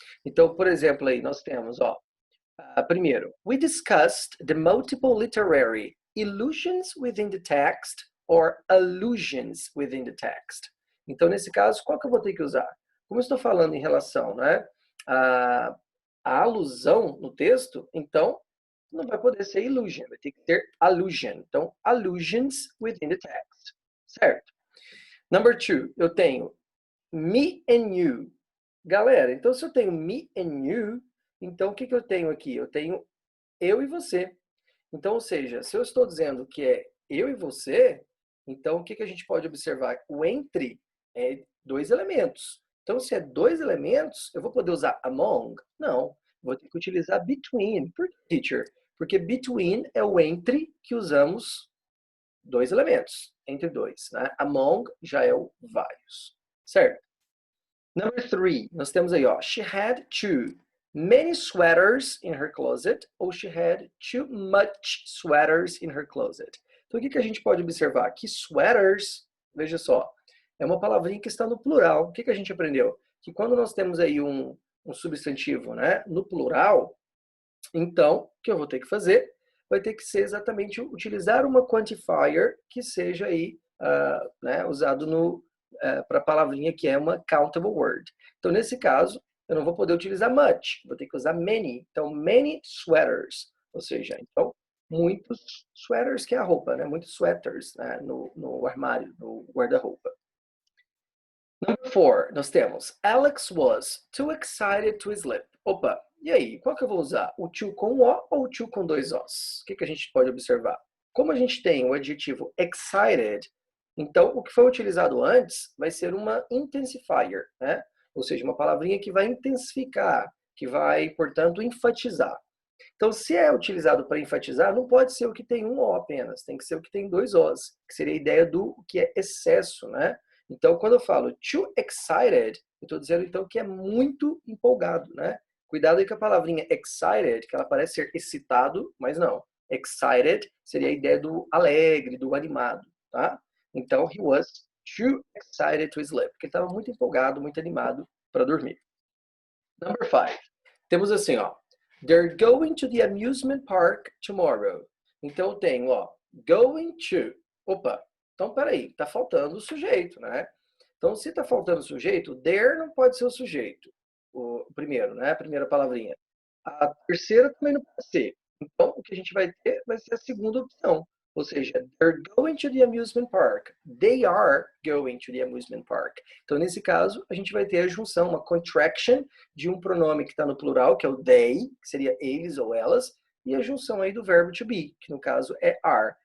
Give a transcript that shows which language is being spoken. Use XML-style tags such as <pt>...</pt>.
<pt>Então, por exemplo, aí nós temos, ó, primeiro,</pt> <en>we discussed the multiple literary illusions within the text or allusions within the text.</en> <pt>Então, nesse caso, qual que eu vou ter que usar? Como eu estou falando em relação, né, a alusão no texto, então não vai poder ser illusion, vai ter que ter allusion.</pt> <en>Então, allusions within the text, certo? Number 2,</en> <pt>eu tenho</pt> <en>me and you.</en> <pt>Galera, então se eu tenho</pt> <en>me and you,</en> <pt>então o que eu tenho aqui? Eu tenho eu e você. Então, ou seja, se eu estou dizendo que é eu e você, então o que a gente pode observar? O entre é dois elementos. Então, se é dois elementos, eu vou poder usar among? Não. Vou ter que utilizar between. Por que, teacher? Porque between é o entre que usamos dois elementos. Entre dois. Né? Among já é o vários. Certo? Number 3, nós temos aí, ó.</pt> <en>She had too many sweaters in her closet, ou she had too much sweaters in her closet.</en> <pt>Então, o que a gente pode observar? Que sweaters, veja só, é uma palavrinha que está no plural. O que a gente aprendeu? Que quando nós temos aí um substantivo, né, no plural, então, o que eu vou ter que fazer? Vai ter que ser exatamente utilizar uma quantifier que seja aí, né, usado para a palavrinha que é uma countable word. Então, nesse caso, eu não vou poder utilizar much, vou ter que usar many. Então, many sweaters, ou seja, então, muitos sweaters, que é a roupa, né? Muitos sweaters, né? no armário, no guarda-roupa.</pt> <en>Number 4,</en> <pt>nós temos</pt> <en>Alex was too excited to sleep.</en> <pt>Opa, e aí? Qual que eu vou usar? O to com O ou o to com dois Os? O que a gente pode observar? Como a gente tem o adjetivo excited, então o que foi utilizado antes vai ser uma intensifier, né? Ou seja, uma palavrinha que vai intensificar, que vai, portanto, enfatizar. Então, se é utilizado para enfatizar, não pode ser o que tem um O apenas, tem que ser o que tem dois Os, que seria a ideia do que é excesso, né? Então, quando eu falo</pt> <en>too excited,</en> <pt>eu estou dizendo então que é muito empolgado, né? Cuidado aí com a palavrinha excited, que ela parece ser excitado, mas não. Excited seria a ideia do alegre, do animado, tá? Então,</pt> <en>he was too excited to sleep,</en> <pt>porque ele estava muito empolgado, muito animado para dormir. Number 5. Temos assim, ó.</pt> <en>They're going to the amusement park tomorrow.</en> <pt>Então, eu tenho, ó, going to. Opa, então peraí, tá faltando o sujeito, né? Então, se tá faltando o sujeito, there não pode ser o sujeito. O primeiro, né? A primeira palavrinha. A terceira também não pode ser. Então, o que a gente vai ter vai ser a segunda opção. Ou seja,</pt> <en>they're going to the amusement park. They are going to the amusement park.</en> <pt>Então, nesse caso, a gente vai ter a junção, uma contraction de um pronome que está no plural, que é o they, que seria eles ou elas, e a junção aí do verbo to be, que no caso é are.</pt>